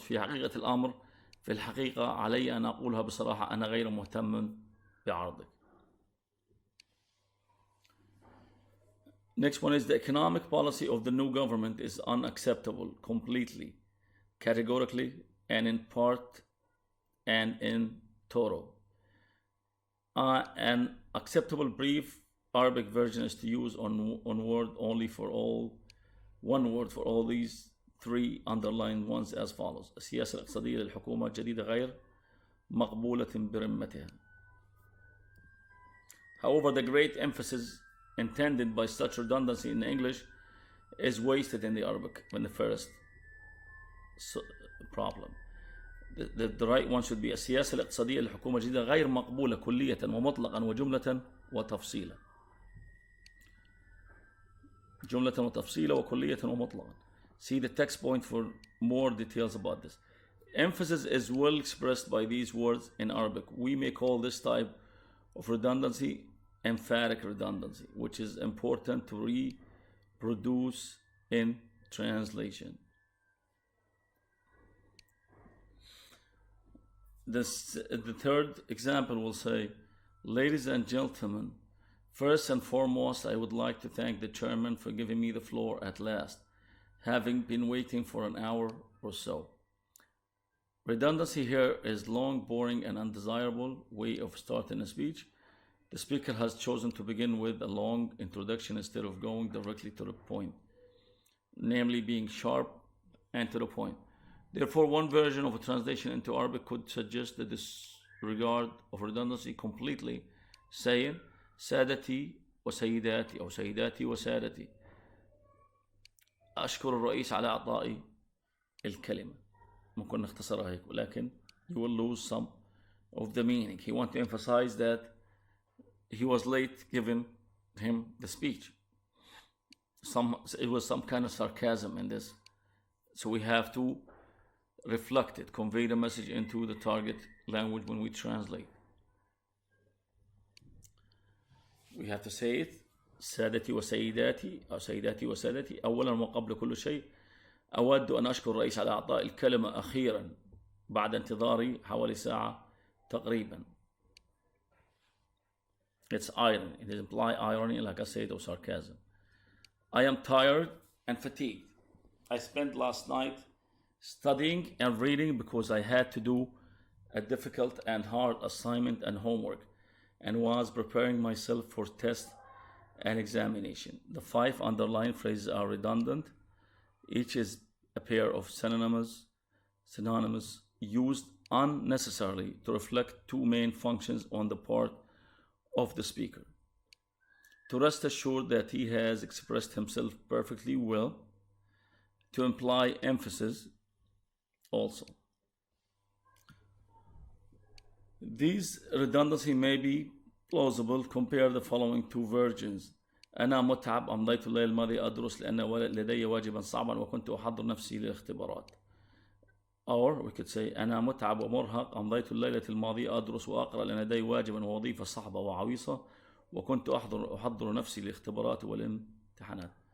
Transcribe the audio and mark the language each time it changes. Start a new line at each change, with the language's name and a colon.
Arabic: في حقيقة الأمر، في الحقيقة علي أن أقولها بصراحة أنا غير مهتم بعرضك.
English: Next one is the economic policy of the new government is unacceptable completely, categorically, and in part and in total. An acceptable brief Arabic version is to use one word for all these 3 underlined ones as follows.
Arabic: السياسة الاقتصادية للحكومة الجديدة غير مقبولة برمتها.
English: However, the great emphasis intended by such redundancy in English is wasted in the Arabic when the first problem. The right one should be
Arabic: السياسة الاقتصادية للحكومة الجديدة غير مقبولة كلية ومطلقا وجملة وتفصيلا. جملة وتفصيلا وكلية ومطلقا.
English: See the text point for more details about this. Emphasis is well expressed by these words in Arabic. We may call this type of redundancy emphatic redundancy, which is important to reproduce in translation. The third example will say, ladies and gentlemen, first and foremost, I would like to thank the chairman for giving me the floor at last, having been waiting for an hour or so. Redundancy here is long, boring, and undesirable way of starting a speech. The speaker has chosen to begin with a long introduction instead of going directly to the point, namely being sharp and to the point. Therefore, one version of a translation into Arabic could suggest the disregard of redundancy completely, saying
Arabic: سادتي وسيداتي أو سيداتي وسادتي. أشكر الرئيس على إعطائي الكلمة. ممكن نختصرها هيك، ولكن
English: you will lose some of the meaning. He wants to emphasize that he was late giving him the speech. It was some kind of sarcasm in this. So we have to reflect it, convey the message into the target language when we translate. We have to say it.
Arabic: سادتي وسيداتي أو سيداتي وسادتي. أولا وقبل كل شيء أود أن أشكر الرئيس على إعطاء الكلمة أخيرا بعد انتظاري حوالي ساعة تقريبا.
English: It's irony. It implies irony, like I said, or sarcasm. I am tired and fatigued. I spent last night studying and reading because I had to do a difficult and hard assignment and homework and was preparing myself for test and examination. The 5 underlined phrases are redundant. Each is a pair of synonyms used unnecessarily to reflect two main functions on the part of the speaker: to rest assured that he has expressed himself perfectly well, to imply emphasis also. These redundancy may be plausible. Compare the following two versions.
Arabic: أنا متعب، أمضيت الليل الماضي أدرس لأن لدي واجبا صعبا وكنت أحضر نفسي للاختبارات.
English: Or we could say
Arabic: أنا متعب ومرهق، أمضيت الليلة الماضية أدرس وأقرأ لأن لدي واجبا ووظيفة صعبة وعويصة وكنت أحضر نفسي للاختبارات والامتحانات.